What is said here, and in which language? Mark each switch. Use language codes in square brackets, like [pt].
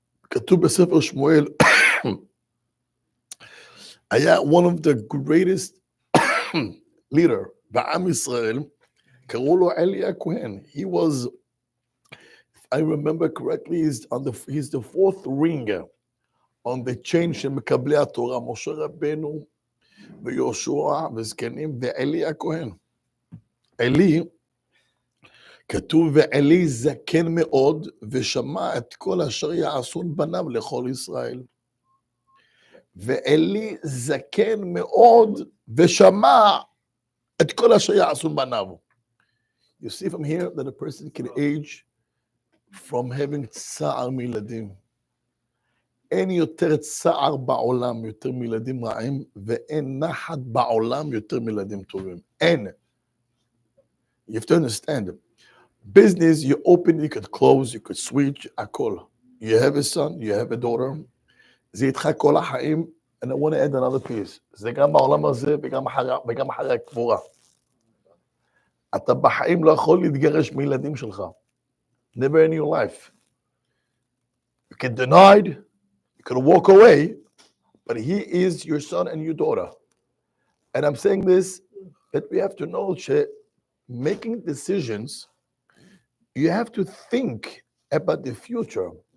[he] כתוב בספר שמואל, היה [en] one of the greatest leader [he] בעם ישראל, קראו לו אלי הכהן. [en] He was, if I remember correctly, he's the 4th ring on the chain [he] של מקבלי התורה, משה רבנו ויהושע וזקנים ואלי הכהן. אלי, כתוב ואלי זקן מאוד ושמע את כל אשר יעשון בניו לכל ישראל. ואלי זקן מאוד ושמע את כל אשר יעשון בניו. [en] You see from here that a person can age from having צער מילדים. [he] אין יותר צער בעולם יותר מילדים רעים, ואין נחת בעולם יותר מילדים טובים. אין. [en] You have to understand. Business, you open, you could close, you could switch, [he] הכל. [en] You have a son, you have a daughter. [he] זה איתך כל החיים, [en] and I want to add another piece. [he] זה גם בעולם הזה וגם אחרי הקבורה. אתה בחיים לא יכול להתגרש מילדים שלך. [en] Never in your life. You can deny it, you can walk away, but he is your son and your daughter. And I'm saying this, that we have to know that making decisions, you have to think about the future.